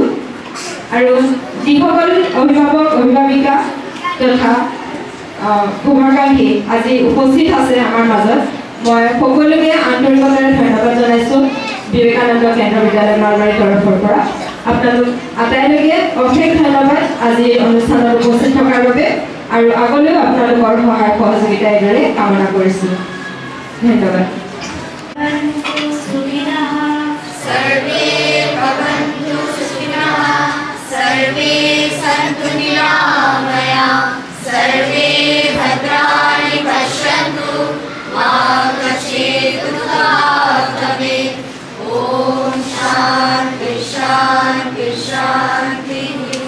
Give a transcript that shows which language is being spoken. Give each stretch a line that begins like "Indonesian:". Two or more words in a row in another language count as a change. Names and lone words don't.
Assamese: আৰু যিসকল অভিভাৱক অভিভাৱিকা তথা শুভাকাংক্ষী আজি উপস্থিত আছে আমাৰ মাজত, মই সকলোকে আন্তৰিকতাৰে ধন্যবাদ জনাইছোঁ বিবেকানন্দ কেন্দ্ৰ বিদ্যালয় নলবাৰীৰ তৰফৰ পৰা। আপোনালোক আটাইলৈকে অশেষ ধন্যবাদ আজি অনুষ্ঠানত উপস্থিত থকাৰ বাবে আৰু আগলৈও আপোনালোকৰ সহায় সহযোগিতা এইদৰে কামনা কৰিছোঁ ধন্যবাদ
Sanskrit: सर्वे भवन्तु सुखिनः सर्वे सन्तु निरामया सर्वे भद्राणि पश्यन्तु मा कश्चित् दुःखात् भवेत् ॐ शान्ति शान्ति शान्तिः